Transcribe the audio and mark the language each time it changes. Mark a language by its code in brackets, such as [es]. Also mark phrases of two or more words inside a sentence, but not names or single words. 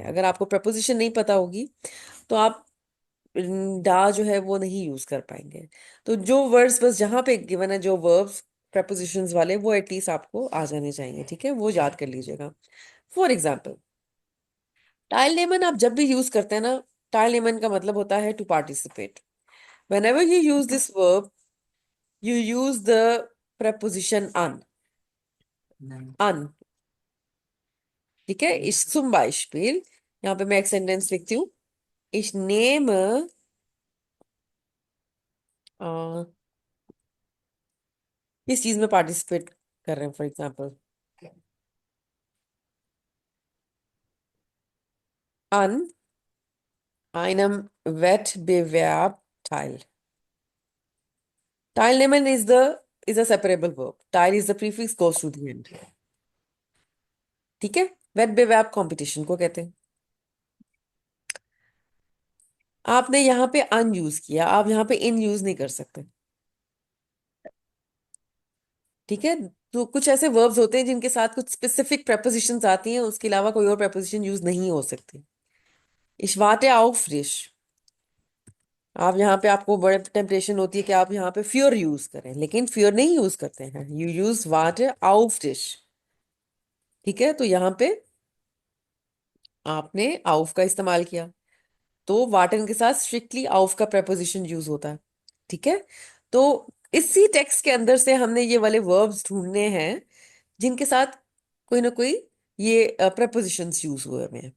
[hi] अगर आपको preposition नहीं पता होगी तो आप डा जो है वो नहीं यूज कर पाएंगे. तो जो वर्ड्स बस जहां पे गिवन है, जो वर्ब्स prepositions वाले, वो एटलीस्ट आपको आ जाने चाहिए, ठीक है, वो याद कर लीजिएगा. [en] for example, [hi] टाइल आप जब भी यूज करते हैं ना, टाइल का मतलब होता है [en] to participate. Whenever you use this verb, you use the preposition an. [de] An. [hi] ठीक है. [de] Ich zum Beispiel, [hi] यहाँ पे मैं एक सेंटेंस लिखती हूँ. [de] Ich nehme [hi] अ, किस चीज में पार्टिसिपेट कर रहे हैं, [en] for example, [de] an einem Wettbewerb teil. [en] Teilnehmen is a separable verb. Teil is the prefix, goes to the end. [hi] ठीक है. Wettbewerb कंपटीशन को कहते हैं. आपने यहाँ पे अन यूज किया, आप यहाँ पे इन यूज नहीं कर सकते. ठीक है. तो कुछ ऐसे वर्ब्स होते हैं जिनके साथ कुछ स्पेसिफिक prepositions आती हैं, उसके अलावा कोई और preposition यूज नहीं हो सकती. [de] Ich warte auf dich. [hi] आप यहाँ पे, आपको बड़े टेम्पटेशन होती है कि आप यहाँ पे फ्योर यूज करें, लेकिन फ्योर नहीं यूज करते हैं, [en] you use [de] warte auf dich. [hi] ठीक है. तो यहाँ पे आपने auf का इस्तेमाल किया, तो वाटन के साथ स्ट्रिक्टली auf का preposition यूज होता है. ठीक है. तो इसी टेक्स्ट के अंदर से हमने ये वाले वर्ब्स ढूंढने हैं जिनके साथ कोई ना कोई ये prepositions यूज हुए हुए हैं.